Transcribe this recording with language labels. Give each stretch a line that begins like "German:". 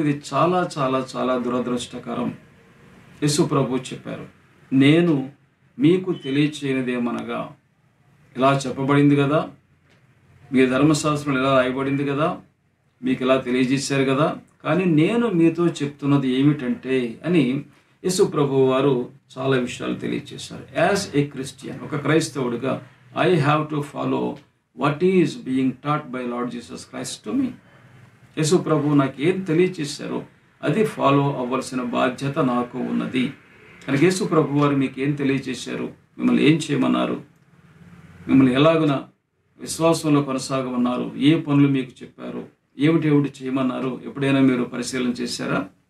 Telugu: ఇది చాలా చాలా చాలా దురదృష్టకరం. యేసు ప్రభు చెప్పారు, నేను మీకు తెలియచేయనిదేమనగా, ఇలా చెప్పబడింది కదా, మీ ధర్మశాస్త్రం ఇలా రాయబడింది కదా, మీకు ఇలా తెలియజేశారు కదా, కానీ నేను మీతో చెప్తున్నది ఏమిటంటే అని యేసు ప్రభు వారు చాలా విషయాలు తెలియజేశారు.
English: as a Christian,
Telugu: ఒక క్రైస్తవుడిగా
English: I have to follow what is being taught by Lord Jesus Christ to me.
Telugu: యేసు ప్రభు నాకు ఏం తెలియచేశారో అది ఫాలో అవ్వాల్సిన బాధ్యత నాకు ఉన్నది. కనుక యేసు ప్రభు వారు మీకు ఏం తెలియచేశారు, మిమ్మల్ని ఏం చేయమన్నారు, మిమ్మల్ని ఎలాగున విశ్వాసంలో కొనసాగమన్నారు, ఏ పనులు మీకు చెప్పారు, ఏమిటి చేయమన్నారు, ఎప్పుడైనా మీరు పరిశీలన చేశారా?